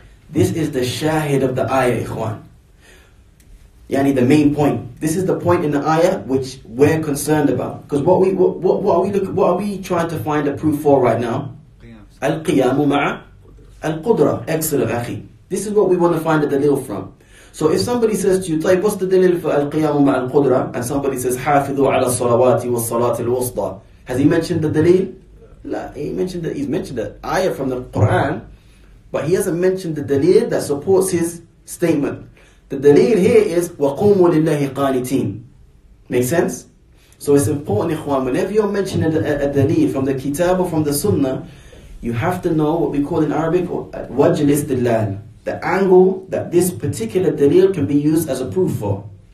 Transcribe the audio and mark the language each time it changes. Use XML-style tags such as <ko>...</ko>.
<en>This is the shahid of the ayah, ikhwan. Yani the main point. This is the point in the ayah which we're concerned about. Because what are we trying to find a proof for right now? Al-qiyamu ma'a al-qudra. Excellent, akhi. This is what we want to find a dalil from. So if somebody says to you, طيب, what's the dalil for al-qiyamu ma'a al-qudra? And somebody says,</en> <ar>حافظوا على الصلوات والصلاة الوسطى.</ar> <en>Has he mentioned the dalil? La, he's mentioned the ayah from the Quran, but he hasn't mentioned the dalil that supports his statement. The dalil here is</en> <ar>وَقُومُوا لِلَّهِ قَانِتِينَ.</ar> <en>Make sense? So it's important, ikhwan, whenever you're mentioning a dalil from the kitab or from the sunnah, you have to know what we call in Arabic wajh al-istidlal, the angle that this particular dalil can be used as a proof for.</en>